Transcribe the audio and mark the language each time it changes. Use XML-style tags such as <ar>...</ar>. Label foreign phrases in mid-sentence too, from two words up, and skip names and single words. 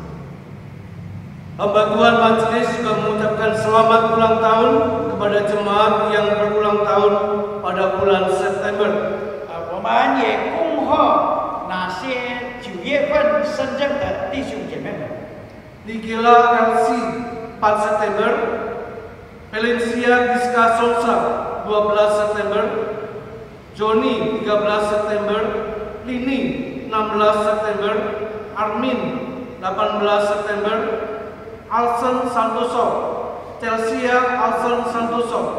<id>Hamba Tuhan Majelis juga mengucapkan selamat ulang tahun kepada jemaat yang berulang tahun pada bulan September.</id> <zh>我们也恭贺那些9月份生日的弟兄姐妹们。</zh> <id>Nigella LC 4 September, Valencia Giska Solsa 12 September, Joni 13 September, Lini 16 September, Armin 18 September, Alson Santoso, Chelsea Alson Santoso</id>